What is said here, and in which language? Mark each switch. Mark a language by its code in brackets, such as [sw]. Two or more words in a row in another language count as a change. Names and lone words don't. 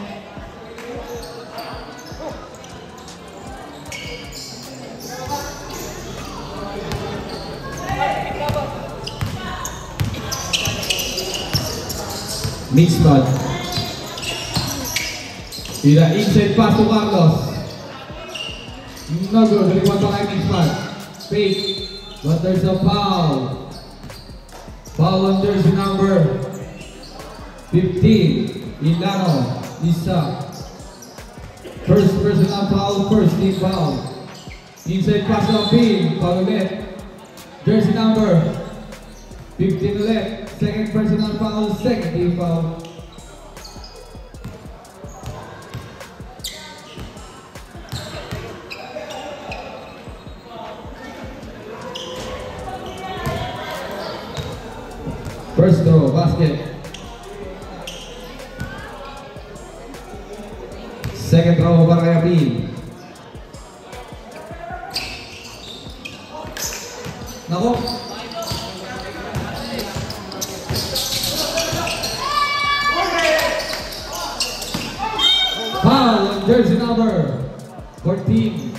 [en] Mixpad. With an inside pass to Carlos. No good. Rebound [tl] pa kay [en] Mixpad. Fake. But there's a foul. Foul on jersey number 15. Ilano. Isa. First personal foul. First team foul. Inside pass to Pin. [tl] Foul ulit. [en] Jersey number 15 ulit. Second personal foul, second team foul. First throw, basket. Second throw [tl] para kay [en] Apil. [tl] Nako. [en] Jersey number 14.